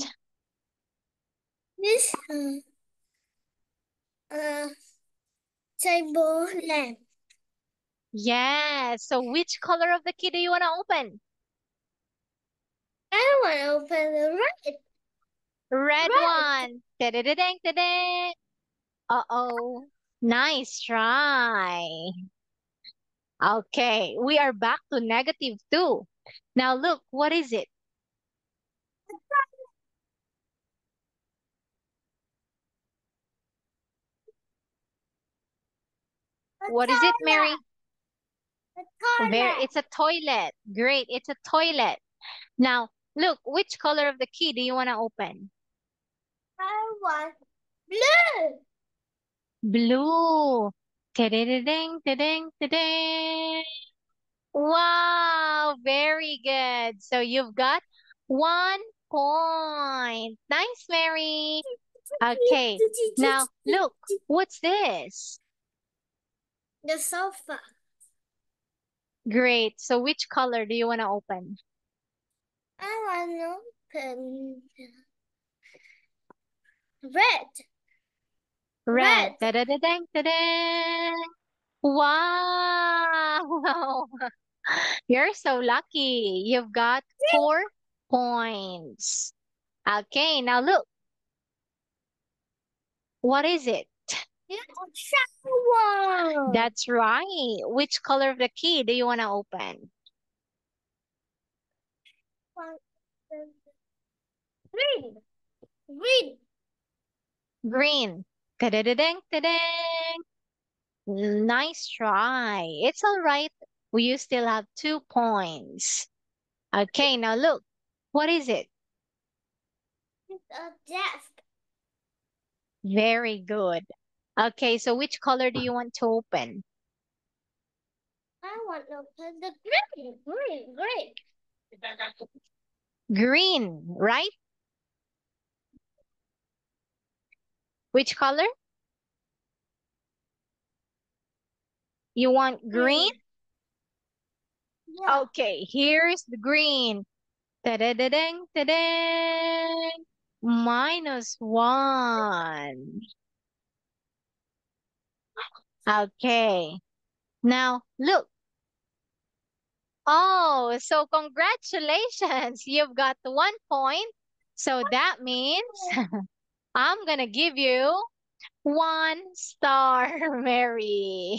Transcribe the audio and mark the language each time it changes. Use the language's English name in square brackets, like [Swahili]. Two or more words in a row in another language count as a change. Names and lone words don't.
[English] This table lamp. Yes. So which color of the key do you want to open? I want to open the red. Red Red. one. Da-da-da-dang, da-dang. Uh-oh. Nice try. Okay, we are back to -2. Now look, what is it? What is it, Mary? The toilet. It's a toilet. Great, it's a toilet. Now, look, which color of the key do you want to open? I want blue. Blue. Ta-da-da-ding, ta-ding, ta-ding. Wow, very good. So you've got 1 point. Nice, Mary. Okay, now look, what's this? The sofa. Great. So which color do you want to open? I want to open red. Red. Da-da-da-dang, ta-dang. Wow. You're so lucky. You've got 4 points. Okay, now look. What is it? Shower. That's right. Which color of the key do you want to open? Green. Green. Green. Ta-da-da-dang, ta-dang. Nice try. It's all right. You still have 2 points. Okay, now look. What is it? It's a desk. Very good. Okay, so which color do you want to open? I want to open the green. Green. Green. Green, right? Which color? You want green? Yeah. Okay, here's the green. Ta-da-da-dang, ta-dang. -1. Okay. Now, look. Oh, so congratulations. You've got 1 point. So that means I'm gonna give you 1 star, Mary.